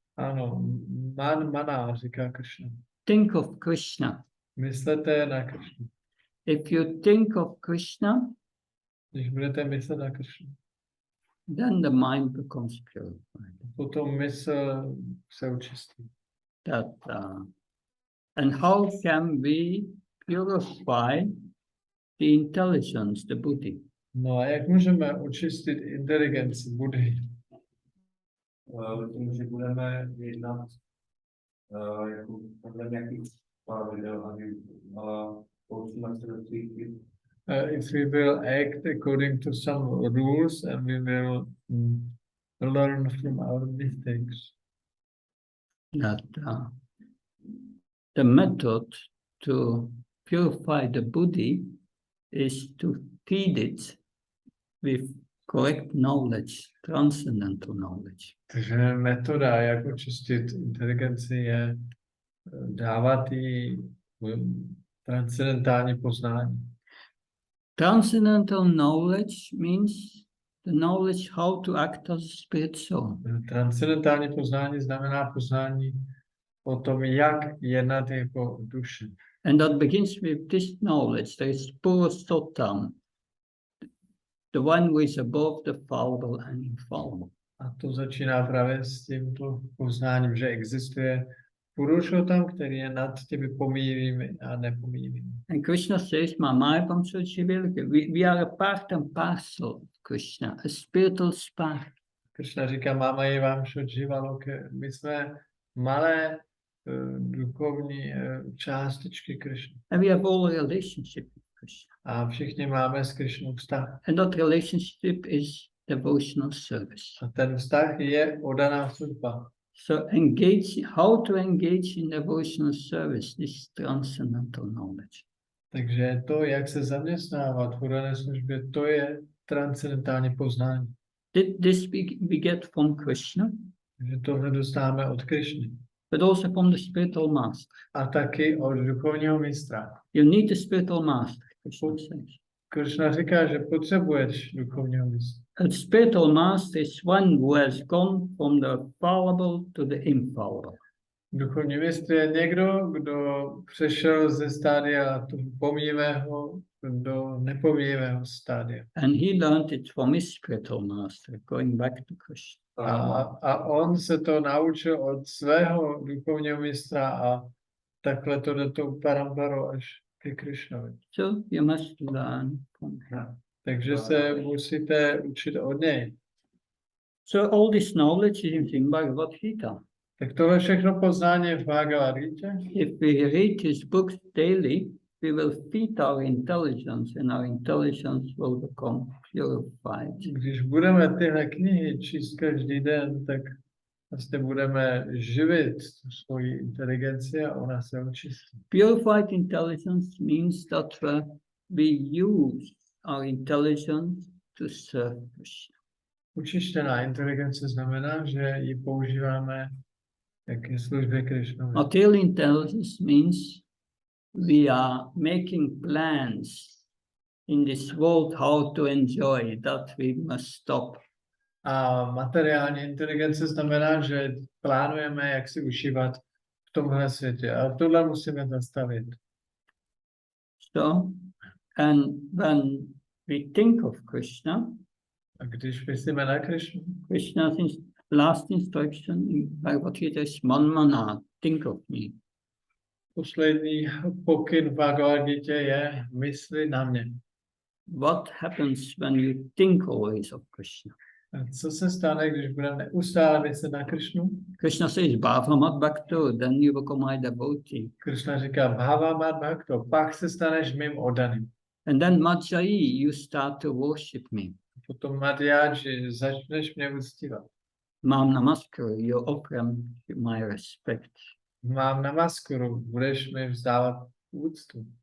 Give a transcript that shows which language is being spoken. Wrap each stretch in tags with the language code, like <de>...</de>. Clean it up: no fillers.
<cs>Ano, man mana, říká Krishna.</cs> <en>Think of Krishna.</en> <cs>myslete na Kršnu.</cs> <en>If you think of Krishna,</en> <cs>Když budete myslet na Kršnu,</cs> <en>then the mind becomes purified.</en> <cs>potom mysl se očistí.</cs> <en>And how can we purify the intelligence, the buddhi?</en> <cs>No a jak můžeme očistit inteligenci Budhy? Tím, že budeme jednat jako podle nějakých pravidel a používat se do svých</cs> <en>If we will act according to some rules and we will learn from our mistakes. The method to purify the buddhi is to feed it with correct knowledge, transcendental knowledge.</en> <cs>Takže metoda, jak očistit inteligenci, je dávat jí transcendentální poznání.</cs> <en>Transcendental knowledge means the knowledge how to act as a spirit soul.</en> <cs>Transcendentální poznání znamená poznání o tom, jak jednat jako duše.</cs> <en>And that begins with this knowledge. There is Purusottam, the one who is above the fallible and infallible.</en> <cs>A to začíná právě s tímto poznáním, že existuje Purušottam, který je nad těmi pomíjivými a nepomíjivými.</cs> <en>And Krishna says, Mamayapam Suchivilke. We are a part and parcel of Krishna, a spiritual spark.</en> <cs>Krishna říká, máma je vám šodživaloke. My jsme malé duchovní částičky Krishna.</cs> <en>And we have all a relationship with Krishna.</en> <cs>A všichni máme s Krishnou vztah.</cs> <en>And that relationship is devotional service.</en> <cs>A ten vztah je oddaná služba.</cs> <en>So how to engage in devotional service, this transcendental knowledge.</en> <cs>Takže to, jak se zaměstnávat v oddané službě, to je transcendentální poznání.</cs> <en>This we get from Krishna,</en> <cs>Takže tohle dostáváme od Krishny.</cs> <en>but also from the spiritual master.</en> <cs>A taky od duchovního mistra.</cs> <en>You need a spiritual master, Krishna says.</en> <cs>Krishna říká, že potřebuješ duchovního mistra.</cs> <en>A spiritual master is one who has gone from the fallible to the infallible.</en> <cs>Duchovní mistr je někdo, kdo přešel ze stádia pomíjivého do nepomíjivého stádia.</cs> <en>And he learned it from his spiritual master, going back to Krishna.</en> <cs>A on se to naučil od svého duchovního mistra a takhle to jde tou paramparou až ke Krishnovi.</cs> <en>So you must learn from him.</en> <cs>Takže se musíte učit od něj.</cs> <en>So all this knowledge is in Bhagavad Gita.</en> <cs>Tak tohle všechno poznání je v Bhagavad Gita.</cs> <en>If we read his books daily, we will feed our intelligence and our intelligence will become purified.</en> <cs>Když budeme tyhle knihy číst každý den, tak vlastně budeme živit tu svoji inteligenci a ona se očistí.</cs> <en>Purified intelligence means that we use our intelligence to serve Krishna.</en> <cs>Učištěná inteligence znamená, že ji používáme ke službě Krishnovi.</cs> <en>Material intelligence means we are making plans in this world how to enjoy, that we must stop.</en> <cs>A materiální inteligence znamená, že plánujeme, jak si užívat v tomhle světě. A tohle musíme zastavit.</cs> <en>So, and when we think of Krishna,</en> <cs>A když myslíme na Krishnu,</cs> <en>Krishna's last instruction in Bhagavad Gita is Manmana, think of me.</en> <cs>poslední pokyn v Bhagavad Gita je mysli na mě.</cs> <en>What happens when you think always of Krishna?</en> <cs>A co se stane, když budeme neustále myslet na Krishnu?</cs> <en>Krishna says, Bhavamat Bhakto, then you become my devotee.</en> <cs>Krishna říká, Bhava Mad Bhakto, pak se staneš mým oddaným.</cs> <en>And then Madhyayi, you start to worship me.</en> <cs>Potom Madhyaji, začneš mě uctívat.</cs> <en>Mam Namaskar, you offer my respect.</en> <cs>Mám namaskuru, budeš mi vzdávat úctu.</cs>